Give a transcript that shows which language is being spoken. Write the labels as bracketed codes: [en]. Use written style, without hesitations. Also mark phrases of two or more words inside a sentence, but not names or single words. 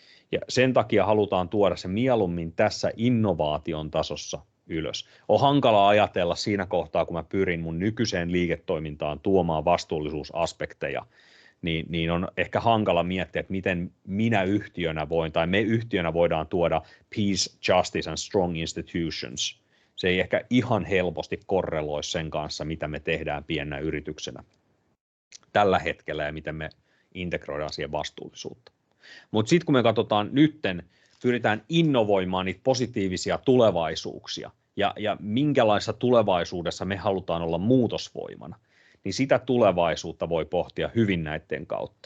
[fi] Ja sen takia halutaan tuoda se mieluummin tässä innovaation tasossa ylös. On hankala ajatella siinä kohtaa, kun mä pyrin mun nykyiseen liiketoimintaan tuomaan vastuullisuusaspekteja, niin on ehkä hankala miettiä, että miten minä yhtiönä voin, tai me yhtiönä voidaan tuoda [en] peace, justice and strong institutions. [fi] Se ei ehkä ihan helposti korreloi sen kanssa, mitä me tehdään pienenä yrityksenä tällä hetkellä ja miten me integroidaan siihen vastuullisuutta. Mutta sitten kun me katsotaan nytten, pyritään innovoimaan niitä positiivisia tulevaisuuksia ja minkälaisessa tulevaisuudessa me halutaan olla muutosvoimana, niin sitä tulevaisuutta voi pohtia hyvin näiden kautta.